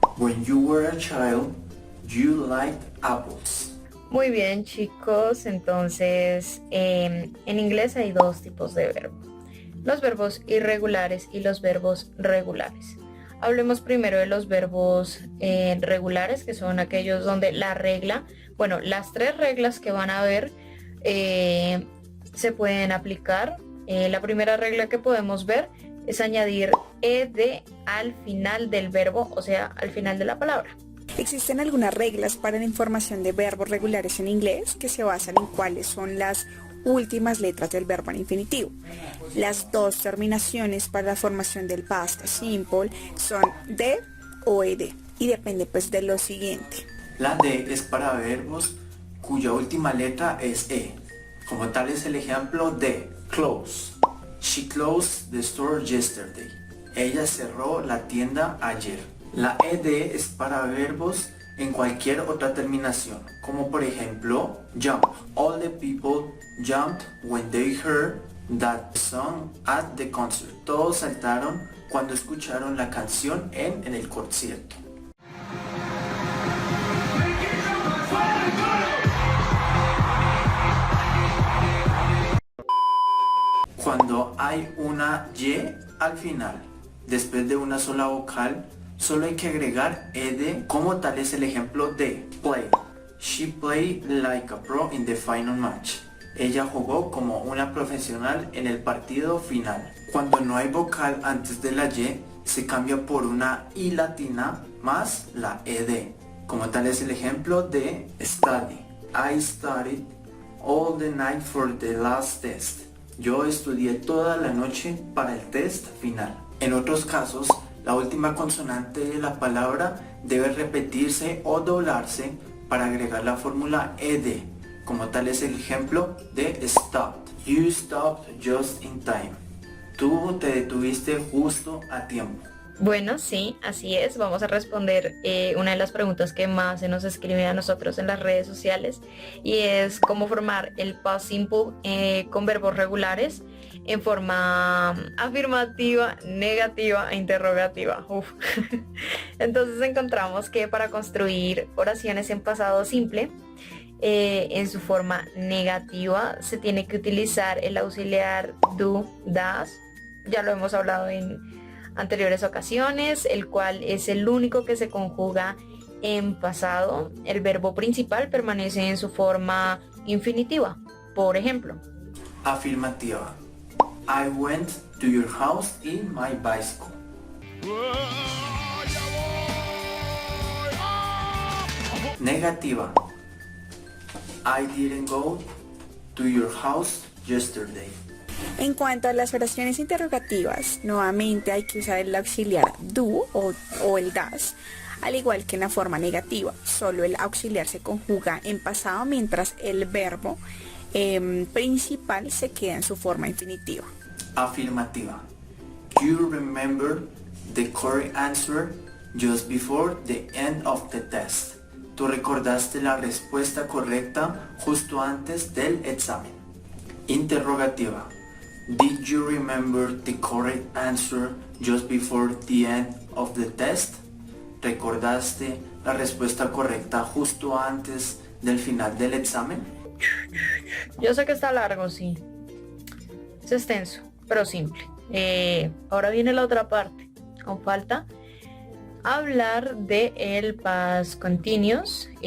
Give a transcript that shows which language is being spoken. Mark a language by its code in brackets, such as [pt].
[en] When you were a child, you liked apples. [es] Muy bien chicos, entonces en inglés hay dos tipos de verbo. Los verbos irregulares y los verbos regulares. Hablemos primero de los verbos regulares, que son aquellos donde la regla, bueno, las tres reglas que van a haber se pueden aplicar. La primera regla que podemos ver es añadir ed al final del verbo, o sea, al final de la palabra. Existen algunas reglas para la información de verbos regulares en inglés que se basan en cuáles son las últimas letras del verbo en infinitivo. Las dos terminaciones para la formación del past simple son de o ed y depende pues de lo siguiente. La D es para verbos cuya última letra es E. Como tal es el ejemplo de close. [en] She closed the store yesterday. [es] Ella cerró la tienda ayer. La ed es para verbos en cualquier otra terminación, como por ejemplo jump. [en] All the people jumped when they heard that song at the concert. [es] Todos saltaron cuando escucharon la canción en el concierto. Cuando hay una Y al final, después de una sola vocal, solo hay que agregar ed, como tal es el ejemplo de play. [en] She played like a pro in the final match. [es] Ella jugó como una profesional en el partido final. Cuando no hay vocal antes de la Y, se cambia por una I latina más la ed. Como tal es el ejemplo de study. [en] I studied all the night for the last test. [es] Yo estudié toda la noche para el test final. En otros casos, la última consonante de la palabra debe repetirse o doblarse para agregar la fórmula ed. Como tal es el ejemplo de stopped. [en] You stopped just in time. [es] Tú te detuviste justo a tiempo. Bueno, sí, así es. Vamos a responder una de las preguntas que más se nos escribe a nosotros en las redes sociales y es cómo formar el past simple con verbos regulares. en forma afirmativa, negativa e interrogativa. Uf. Entonces encontramos que para construir oraciones en pasado simple, en su forma negativa, se tiene que utilizar el auxiliar do, das. Ya lo hemos hablado en anteriores ocasiones, el cual es el único que se conjuga en pasado. El verbo principal permanece en su forma infinitiva. Por ejemplo, Afirmativa. [en] I went to your house in my bicycle. [es] Negativa. [en] I didn't go to your house yesterday. [es] En cuanto a las oraciones interrogativas, nuevamente hay que usar el auxiliar do o el das, al igual que en la forma negativa. Solo el auxiliar se conjuga en pasado mientras el verbo principal se queda en su forma infinitiva. Afirmativa. [en] You remember the correct answer just before the end of the test. [es] Tú recordaste la respuesta correcta justo antes del examen. Interrogativa. [en] Did you remember the correct answer just before the end of the test? [es] ¿Recordaste la respuesta correcta justo antes del final del examen? yo sé que está largo, sí. Es extenso, pero simple. Ahora viene la otra parte. Aún falta hablar de el past continuous.